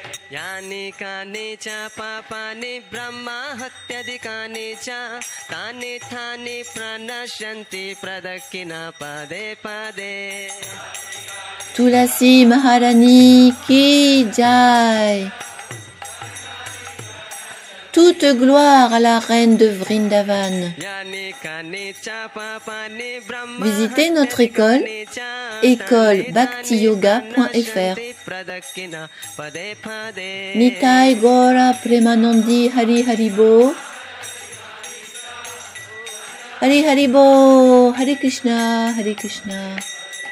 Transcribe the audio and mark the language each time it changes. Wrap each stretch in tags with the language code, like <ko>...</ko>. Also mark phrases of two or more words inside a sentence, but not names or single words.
<sa>यानि कानि च पापानि ब्रह्मा हत्यादिकानि च तानि थानि प्रणश्यन्ति प्रदक्षिणा पदे पदे</sa> <hi>तुलसी महारानी की जय.</hi> <fr>Toute gloire à la reine de Vrindavan. Visitez notre école, écolebhaktiyoga.fr.</fr> <bn>নিতাই গৌর প্রেমানন্দে হরি হরিবোল. হরি হরিবোল হরে কৃষ্ণ হরে কৃষ্ণ.</bn>